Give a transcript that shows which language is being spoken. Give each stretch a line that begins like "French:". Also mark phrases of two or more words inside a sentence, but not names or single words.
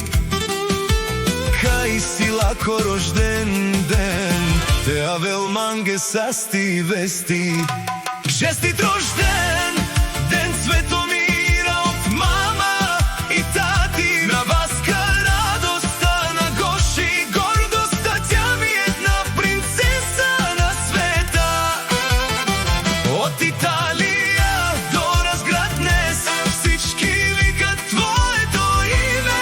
Romany: Кај си лако рожден ден, те авел манге састи вести.
Bulgarian: Честит рожден ден, Цветомира, од мама и тати, на Васка радоста, на Гоши гордоста, тя ми е една принцеса на света. Од Италија до Разград днес всички викат твоето име.